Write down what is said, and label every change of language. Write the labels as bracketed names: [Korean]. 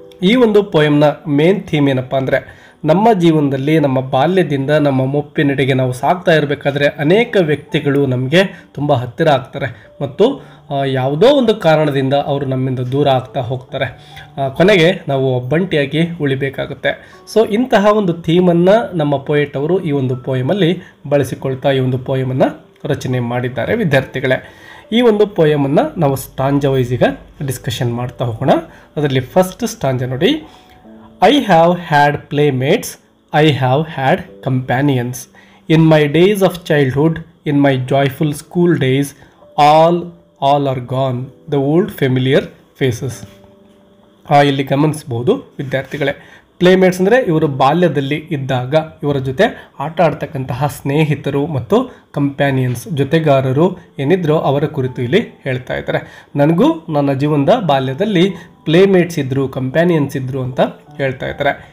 [Kannada] ಈ ಒಂದು ಪೋಯಮ್ನ main theme ಏನಪ್ಪ ಅಂದರೆ, ನಮ್ಮ ಜೀವನದಲ್ಲಿ ನಮ್ಮ ಬಾಲ್ಯದಿಂದ ನಮ್ಮ ಮುಪ್ಪಿನೆಡೆಗೆ ನಾವು ಸಾಗ್ತಾ ಇರಬೇಕಾದ್ರೆ ಅನೇಕ ವ್ಯಕ್ತಿಗಳು ನಮಗೆ ತುಂಬ ಹತ್ತಿರ ಆಗ್ತಾರೆ ಮತ್ತು ಯಾವುದೋ ಒಂದು ಕಾರಣದಿಂದ ಅವರು ನಮ್ಮಿಂದ ದೂರ ಆಗ್ತಾ ಹೋಗ್ತಾರೆ. ಕೊನೆಗೆ ನಾವು ಒಬ್ಬಂಟಿಯಾಗಿ ಉಳಿಬೇಕಾಗುತ್ತೆ. ಸೊ ಇಂತಹ ಒಂದು ಥೀಮನ್ನು ನಮ್ಮ ಪೋಯೆಟ್ ಅವರು ಈ ಒಂದು ಪೋಯಮಲ್ಲಿ ಬಳಸಿಕೊಳ್ತಾ ಈ ಒಂದು ಪೋಯಮನ್ನು ರಚನೆ ಮಾಡಿದ್ದಾರೆ ವಿದ್ಯಾರ್ಥಿಗಳೇ. ಈ ಒಂದು ಪೋಯಮನ್ನು ನಾವು ಸ್ಟಾಂಜ ವೈಸ್ ಈಗ ಡಿಸ್ಕಷನ್ ಮಾಡ್ತಾ ಹೋಗೋಣ. ಅದರಲ್ಲಿ ಫಸ್ಟ್ ಸ್ಟಾಂಜ ನೋಡಿ, [English] I have had playmates, I have had companions. In my days of childhood, in my joyful school days, all are gone, the old familiar faces. [Kannada] ಇಲ್ಲಿ ಗಮನಿಸಬಹುದು ವಿದ್ಯಾರ್ಥಿಗಳೇ, ಪ್ಲೇಮೇಟ್ಸ್ ಅಂದರೆ ಇವರು ಬಾಲ್ಯದಲ್ಲಿ ಇದ್ದಾಗ ಇವರ ಜೊತೆ ಆಟ ಆಡ್ತಕ್ಕಂತಹ ಸ್ನೇಹಿತರು ಮತ್ತು ಕಂಪ್ಯಾನಿಯನ್ಸ್ ಜೊತೆಗಾರರು ಏನಿದ್ರು ಅವರ ಕುರಿತು ಇಲ್ಲಿ ಹೇಳ್ತಾ ಇದ್ದಾರೆ. ನನಗೂ ನನ್ನ ಜೀವನದ ಬಾಲ್ಯದಲ್ಲಿ ಪ್ಲೇಮೇಟ್ಸ್ ಇದ್ದರು, ಕಂಪ್ಯಾನಿಯನ್ಸ್ ಇದ್ದರು ಅಂತ ಹೇಳ್ತಾ ಇದ್ದಾರೆ.